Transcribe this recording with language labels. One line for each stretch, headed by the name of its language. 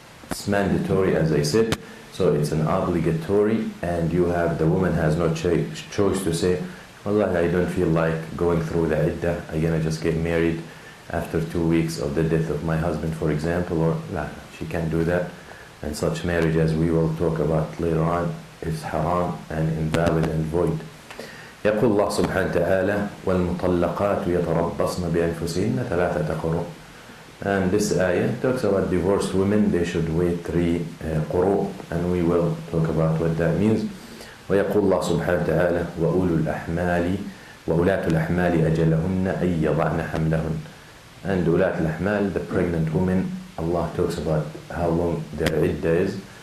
English: It's mandatory, as I said, so it's an obligatory, and the woman has no choice to say, Wallah, I don't feel like going through the iddah, I'm gonna just get married after 2 weeks of the death of my husband, for example, or nah, she can't do that. And such marriage, as we will talk about later on, is haram and invalid and void.
Arabic: يقول الله سبحانه وتعالى والمطلقات يتربصن بأنفسهن ثلاثة قروء.
English: And this ayah talks about divorced women, they should wait 3 قروء, and we will talk about what that means.
Arabic: ويقول الله سبحانه وتعالى وأولو الأحمال وأولاة الأحمال أجلهن أن يضعن حملهن.
English: And
Arabic: أولاة الأحمال,
English: the pregnant women, Allah talks about how long their iddah is.